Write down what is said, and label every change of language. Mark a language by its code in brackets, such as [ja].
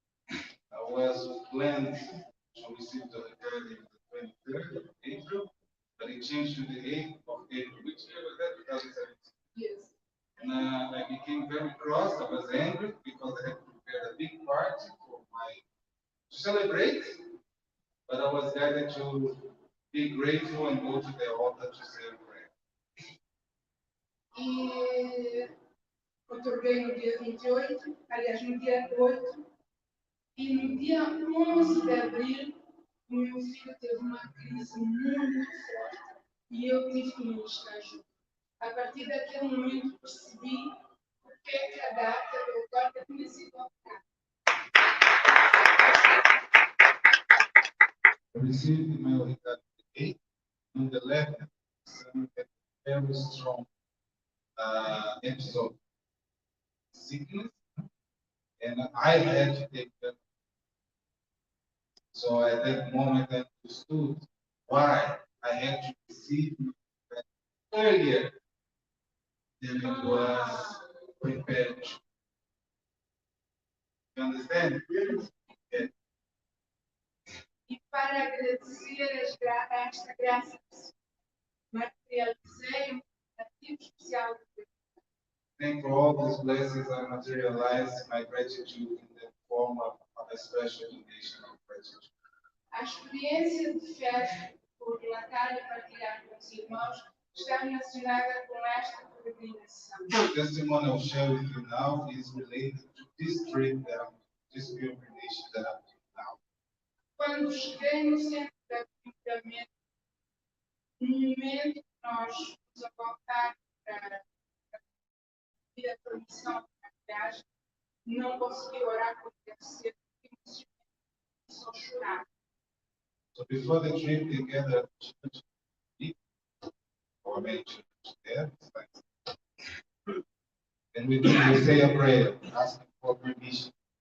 [en] I was planned to receive the recording on the 23rd of April, but it changed to the 8th of April, which year was that? 2017. Yes. And I became very cross. I was angry because I had prepared a big party to celebrate, but I was guided to be grateful and go to the altar to say a prayer. [pt] E otorguei no dia 28, aliás, no dia 8, e no dia 11 de abril, o meu filho teve uma crise muito forte e eu tive que ministrar junto. A partir daquele momento percebi porque é que a data da outorga tinha sido [en] I received the mail regarding the 8th. On the 11th, some had a very strong episode of sickness, and I had to take them. So at that moment, I understood why I had to receive my earlier than it was prepared. You understand? Yeah. [pt] E para agradecer esta graça, materializei um ativo especial de Deus. [en] Thank for all these blessings I materialized my gratitude in the form of a special donation of gratitude. [pt] A experiência de fé, por relatar e partilhar com os irmãos, está relacionada com esta peregrinação. [en] The testimony I'll share with you now is related to this trip this pilgrimage that I'm doing now. [pt] Quando cheguei no centro de acolhimento, no momento que nós nos a voltar para pedir a permissão para a viagem, não consegui orar como deve ser, porque começou a chorar. [en] So before the trip, they gathered at church, our main church there, and we say a prayer, asking for permission.